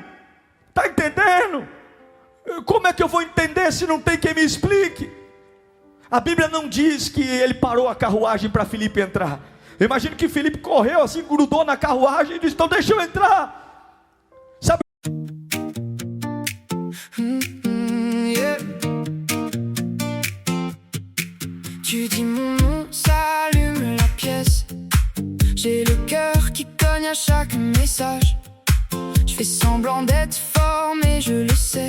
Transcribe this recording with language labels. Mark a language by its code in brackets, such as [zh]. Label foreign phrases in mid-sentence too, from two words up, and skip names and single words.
[pt] Está entendendo? Como é que eu vou entender se não tem quem me explique? A Bíblia não diz que ele parou a carruagem para Felipe entrar. Eu imagino que Felipe correu assim, grudou na carruagem e disse: então deixa eu entrar. Sabe? [fr] Tu dis mon nom, ça allume la pièce. J'ai le cœur qui cogne à chaque message. Je fais semblant d'être fort, mais je le sais.